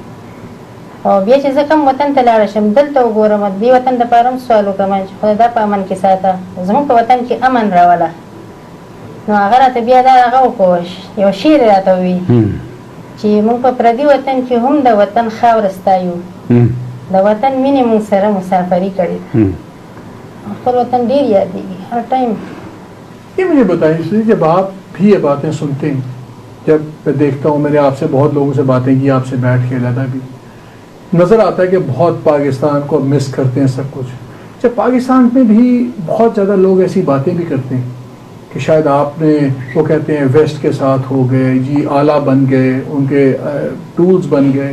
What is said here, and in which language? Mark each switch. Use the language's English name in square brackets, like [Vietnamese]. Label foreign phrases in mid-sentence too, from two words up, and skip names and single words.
[Pashto] او بیا چې زه کوم وطن ته لاړه شم دلته وګورم، دې وطن دپاره هم سوال وکړم چې خدای دا په امن کې ساته، زموږ په وطن کې امن راوله. نو هغه راته بیا دا هغه وکړو، یو شعر یې راته وویل چې موږ په پردي وطن کې هم د وطن خاوره ستایو، د وطن مینې موږ سره مسافري کړې. خپل وطن ډېر یادېږي [Urdu] ہر ٹائم. یہ مجھے بتائیں جب آپ بھی یہ باتیں سنتے ہیں، جب میں دیکھتا ہوں، میں نے آپ سے بہت لوگوں سے باتیں کی، آپ سے بیٹھ کے علیحدہ بھی نظر آتا ہے کہ بہت پاکستان کو مس کرتے ہیں سب کچھ. جب پاکستان میں بھی بہت زیادہ لوگ ایسی باتیں بھی کرتے ہیں کہ شاید آپ نے وہ کہتے ہیں ویسٹ کے ساتھ ہو گئے جی، آلہ بن گئے، ان کے ٹولز بن گئے.